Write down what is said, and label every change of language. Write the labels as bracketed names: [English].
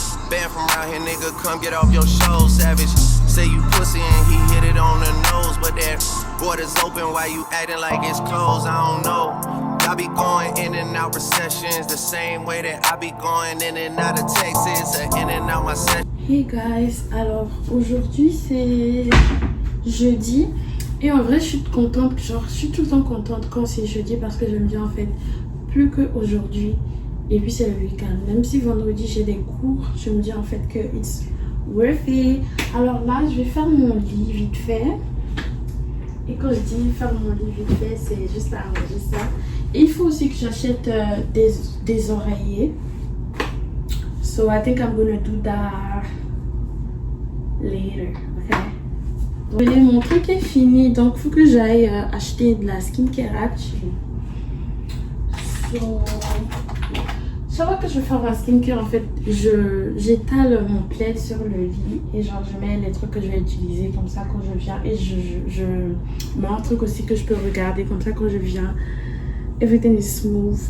[English] Banned from around here, nigga, come get off your show, savage. Say you pussy and he hit it on the nose, but that border's open while you acting like it's closed, I don't know. I be going in and out recessions the same way that I be going in and out of Texas or in and out my session. Hey guys, [French] alors aujourd'hui c'est jeudi et en vrai je suis contente, genre je suis tout le temps contente quand c'est jeudi parce que j'aime bien en fait plus qu'aujourd'hui. Et puis c'est le week-end. Même si vendredi j'ai des cours, je me dis en fait que [English] it's worth it. [French] Alors là, je vais faire mon lit vite fait. Et quand je dis faire mon lit vite fait, c'est juste arranger ça. Et il faut aussi que j'achète des oreillers. [English] So I think I'm gonna do that later, ok? [French] Mon truc est fini, donc il faut que j'aille acheter de la skincare [English] actually. [French] So, chaque fois que je vais faire ma skincare, en fait, j'étale mon plaid sur le lit et genre je mets les trucs que je vais utiliser comme ça quand je viens et je mets un truc aussi que je peux regarder comme ça quand je viens. [English] Everything is smooth.